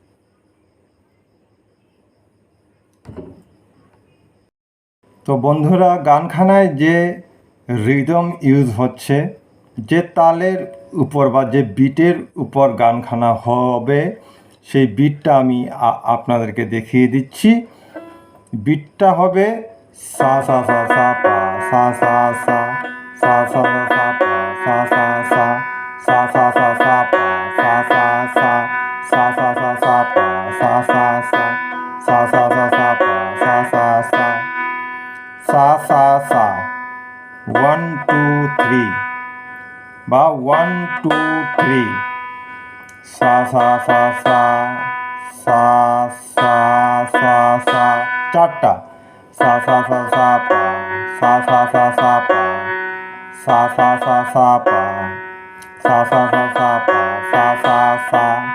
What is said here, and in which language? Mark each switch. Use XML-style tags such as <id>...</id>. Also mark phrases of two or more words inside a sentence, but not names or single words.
<bn>তো বন্ধুরা, গানখানায় যে রিদম ইউজ হচ্ছে, যে তালের উপর বা যে বিটের উপর গানখানা হবে, সেই বিটটা আমি আপনাদেরকে দেখিয়ে দিচ্ছি। বিটটা হবে সা সা সা সা পা, সা সা সা, সা সা সা পা, সা সা সা, সা সা সা সা পা, সা সা সা, সা সা সা সা পা, সা সা সা, সা সা সা সা পা, সা সা সা, সা সা সা, 1 2 3 বা 1 2 3, সা সা সা সা, সা সা সা সা, চারটা, সা সা সা সা পা, সা সা সা সা পা, সা সা সা সা পা, সা সা সা সা পা, সা সা সা।</bn>